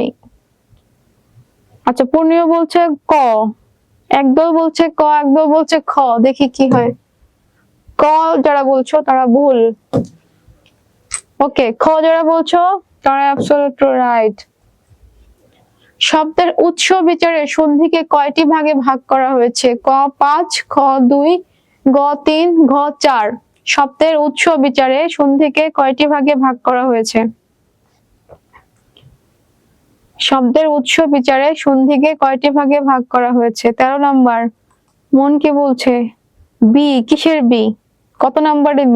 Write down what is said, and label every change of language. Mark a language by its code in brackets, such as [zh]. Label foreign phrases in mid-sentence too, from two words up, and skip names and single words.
[bn] আচ্ছা, পূর্ণিয়া বলছে ক, একদল বলছে ক, একদল বলছে খ। দেখি কি হয়। ক যারা বলছো তারা ভুল। ওকে, খ যারা বলছো তারা [en] absolutely right. [bn] শব্দের উৎস বিচারে সন্ধিকে কয়টি ভাগে ভাগ করা হয়েছে? ক 5, খ 2, গ 3, ঘ 4। শব্দের উৎস বিচারে সন্ধিকে কয়টি ভাগে ভাগ করা হয়েছে? শব্দের উৎস বিচারে সন্ধিকে কয়টি ভাগে ভাগ করা হয়েছে? 13 নাম্বার। মন কি বলছে? বি। কিসের বি? কত নাম্বারে বি?